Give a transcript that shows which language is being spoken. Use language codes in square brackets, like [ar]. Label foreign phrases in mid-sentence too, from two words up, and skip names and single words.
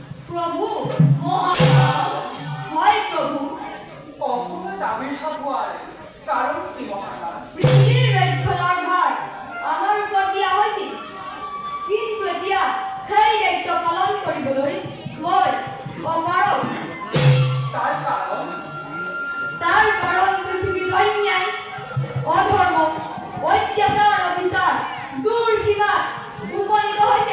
[bn] প্রভু মহারাজ হয় প্রভু অপরাধ আবির্ভাব হওয়ার কারণ কি মহারাজ? পৃথিবীর রক্ষণার ভার আমার উপর দিয়া হয়েছে, [as] কিন্তু এতিয়া সেই দায়িত্ব পালন কৰিবলৈ মই অপাৰগ। তাৰ কাৰণ পৃথিৱীত অন্যায়, অধৰ্ম, অত্যাচাৰ, অবিচাৰ দূৰ সীমাত উপনীত হৈছে।